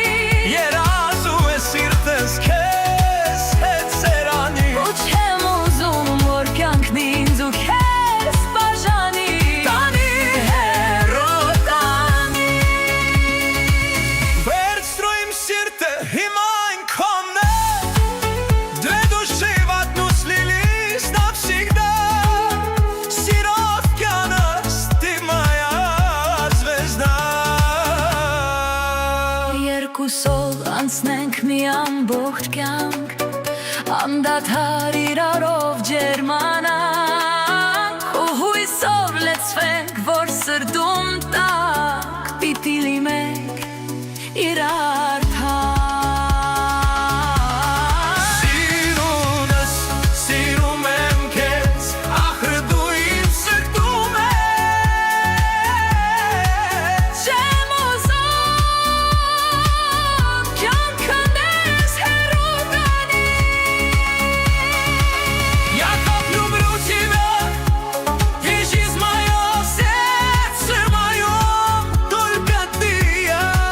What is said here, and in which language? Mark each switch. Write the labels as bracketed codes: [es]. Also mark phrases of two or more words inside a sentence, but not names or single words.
[hy] Երազում է սիրտս քեզ հետ սերանի, ու չեմ ուզում որ կյանքն ինձ ու քեզ բաժանի, տանի հեռու տանի. Վերցրու իմ սիրտը հիմա այնքան է, [ru] Две души в одну слились навсегда. Сиро океанос, ты моя звезда. [hy] Երկուսով անցնենք մի ամբողջ կյանք, անդադար իրարով ջերմանանք, ու հույսով լեցվենք, որ սրտում տանք, պիտի լինենք իրար թանկ. Սիրունս, սիրում եմ քեզ, ախր դու իմ սրտում ես. Չեմ ուզում կյանքը մեզ հեռու տանի, [ru] Я так люблю тебя, ты жизнь моя, в сердце моем только ты и я.